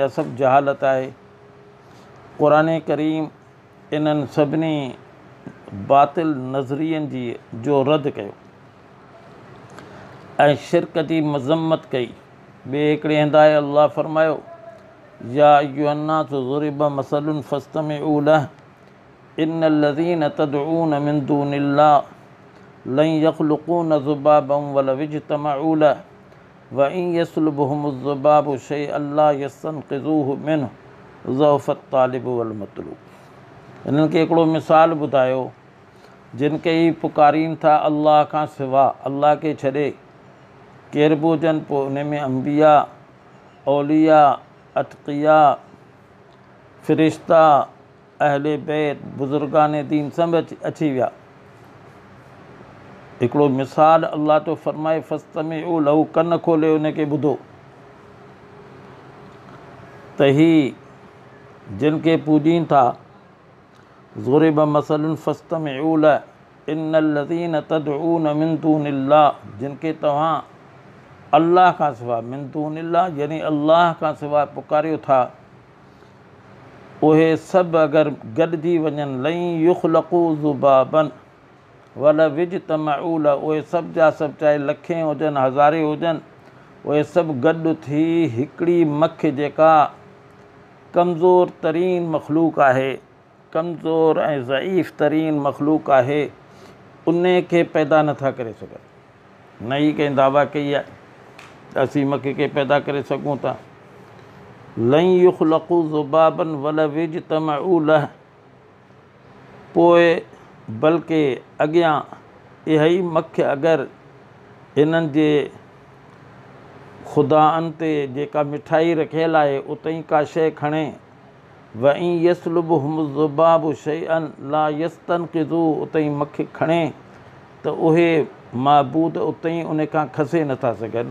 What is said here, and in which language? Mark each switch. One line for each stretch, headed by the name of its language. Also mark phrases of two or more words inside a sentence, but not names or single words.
Sindhi: इहा सभु जहालत आहे। क़ुरान करीम इन्हनि सभिनी बातिल नज़रियनि जी जो रद्द कयो ऐं शिरक जी मज़म्मत कई। ॿिए हिकिड़े हंधि आहे अल्लाह फरमायो
Arabic: يا أيها الناس ضرب مثل فاستمعوا له إن الذين تدعون من دون الله لن يخلقوا ذبابا ولو اجتمعوا له وإن يسلبهم الذباب شيئا لا يستنقذوه منه ضعف الطالب والمطلوب.
Sindhi: हिननि खे हिकिड़ो मिसाल ॿुधायो, जिन खे ई पुकारीनि था अल्लाह खां सिवा, अल्लाह खे छॾे केर बि हुजनि, पोइ उन में अंबिया, औलिया, अतक़िया, फ़रिश्ता, अहले बैत, बुज़ुर्गान दीन सभु अची विया। हिकिड़ो मिसाल अल्लाह तो फ़रमाए
Arabic: فاستمعوا له,
Sindhi: कन खोले उनखे ॿुधो। त ही जिन खे पूॼीनि था
Arabic: ضرب مثل فاستمعوا له إن الذين تدعون من دون الله,
Sindhi: जिन खे तव्हां अल्लाह खां सिवा,
Arabic: من دون الله
Sindhi: यानी अल्लाह खां सिवा पुकारियो था, उहे सभु अगरि गॾिजी वञनि
Arabic: لن يخلقوا ذبابا ولو اجتمعوا له,
Sindhi: उहे सभु जा सभु चाहे लखें हुजनि हज़ारे हुजनि, उहे सभु गॾु थी हिकिड़ी मख जेका कमज़ोर तरीन मख़लूक आहे, कमज़ोर ऐं ज़ईफ़ तरीन मख़लूक आहे, उन खे पैदा नथा करे सघनि। न ई कंहिं दावा कई आहे असीं मख खे पैदा करे सघूं था।
Arabic: لن يخلقوا ذبابا ولو اجتمعوا له,
Sindhi: पोइ बल्कि अॻियां इहा ई मख अगरि हिननि जे ख़ुदाअनि ते जेका मिठाई रखियल आहे उते ई का शइ खणे,
Arabic: وإن يسلبهم الذباب شيئا لا يستنقذوا,
Sindhi: उते ई मख खणे त उहे महबूद उते ई उन खां खसे नथा सघनि।